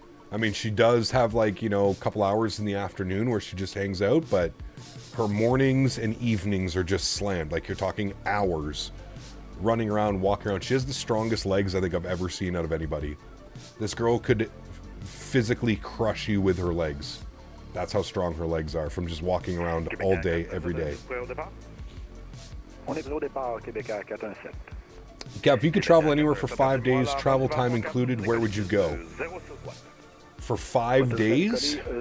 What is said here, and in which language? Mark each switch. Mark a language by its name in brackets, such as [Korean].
[English] I mean, she does have, like, you know, a couple hours in the afternoon where she just hangs out, but her mornings and evenings are just slammed. Like, you're talking hours running around, walking around. She has the strongest legs I think I've ever seen out of anybody. This girl could physically crush you with her legs. That's how strong her legs are from just walking around all day, every day. [French] On est prêt au départ, Québec 417. [English] Gab, if you could travel anywhere for 5 days, travel time included, where would you go? For 5 days?